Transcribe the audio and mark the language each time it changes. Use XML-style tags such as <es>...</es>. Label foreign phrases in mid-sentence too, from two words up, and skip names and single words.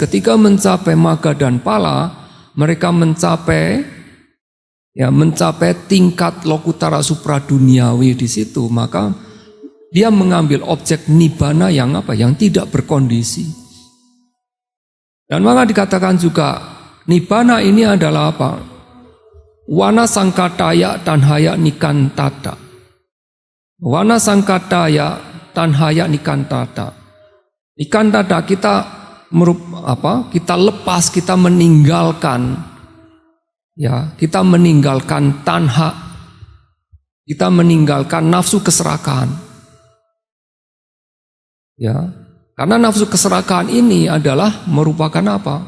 <id>Ketika mencapai maga dan pala, mereka mencapai tingkat lokutara supraduniawi di situ. Maka dia mengambil objek nibbana yang apa? Yang tidak berkondisi. Dan maka dikatakan juga nibbana ini adalah apa?</id> <pi>Wana sangkataya tanhaya nikantata. Wana sangkataya tanhaya nikantata.</pi> <id>Nikantata kita lepas, kita meninggalkan, ya, kita meninggalkan tanha, kita meninggalkan nafsu keserakahan. Ya, karena nafsu keserakahan ini adalah merupakan apa?</id>